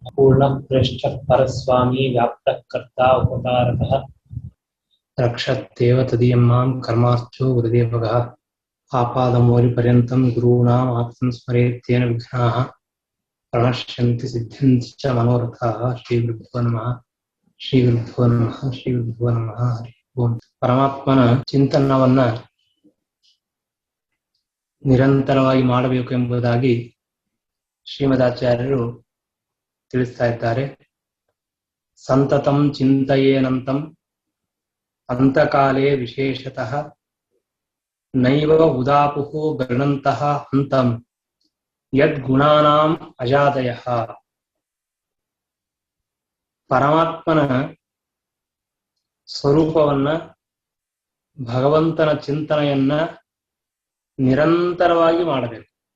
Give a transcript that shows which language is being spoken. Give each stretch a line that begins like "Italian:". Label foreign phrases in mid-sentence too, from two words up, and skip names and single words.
Sanskrit: पूर्णप्रेष्ठः परस्वामी व्याप्तः कर्ता उपकारकः रक्षत्येव तदीयं मां कर्मार्थो गुरुदेवगः आपादमौलिपर्यन्तं गुरूणाम् आप्तं स्मरेत्तेन विघ्नाः प्रणश्यन्ति सिद्ध्यन्ति च मनोरथाः श्रीगुरुभ्यो नमः ಶ್ರೀಗುರುಭ್ಯೋ ನಮಃ ಶ್ರೀಗುರುಭ್ಯೋ ನಮಃ ಹರಿ ಓಂ.
Kannada: ಪರಮಾತ್ಮನ ಚಿಂತನವನ್ನ ನಿರಂತರವಾಗಿ ಮಾಡಬೇಕು ಎಂಬುದಾಗಿ ಶ್ರೀಮದಾಚಾರ್ಯರು ತಿಳಿಸ್ತಾ ಇದ್ದಾರೆ.
Sanskrit: ಸಂತತಂ ಚಿಂತಯೇನಂತಂ ಅಂತಕಾಲೇ ವಿಶೇಷತಃ ನೈವ ಉದಾಪುಃ ಗಣಂತಹ ಹಂತಂ ಯದ್ಗುಣಾನಾಂ ಅಜಾದಯಃ.
Kannada: ಪರಮಾತ್ಮನ ಸ್ವರೂಪವನ್ನ, ಭಗವಂತನ ಚಿಂತನೆಯನ್ನ ನಿರಂತರವಾಗಿ ಮಾಡಬೇಕು.